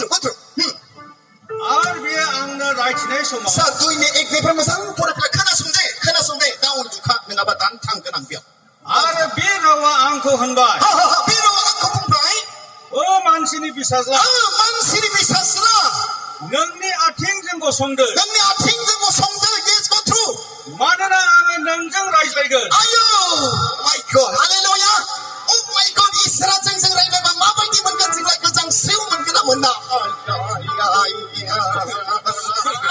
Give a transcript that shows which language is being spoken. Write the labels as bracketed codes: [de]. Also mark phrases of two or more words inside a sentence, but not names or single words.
[brx] आरो बे आंनो रायथिनाय समाव सार 2नि 1निफ्राय मोजां फरायफिनलाय खोनासं दे दा उन्दुखा नङाबा दान थांगोन आं बेयाव आरो बे रावा आंखौ होनबाय बे रावा आंखौ बुंबाय ओ मानसिनि बिसाज्ला नोंनि आथिंजों गसंदो [en] yes go through [brx] मानोना आङो नोंजों रायज्लायगोन आयो [en] my God [brx] हालेलुया [en] oh my God [brx] इसोरा जोंजों रायज्लायबा माबायदि मोनगोन जोंलाय गोजांस्रिउ मोनगोन ना मोना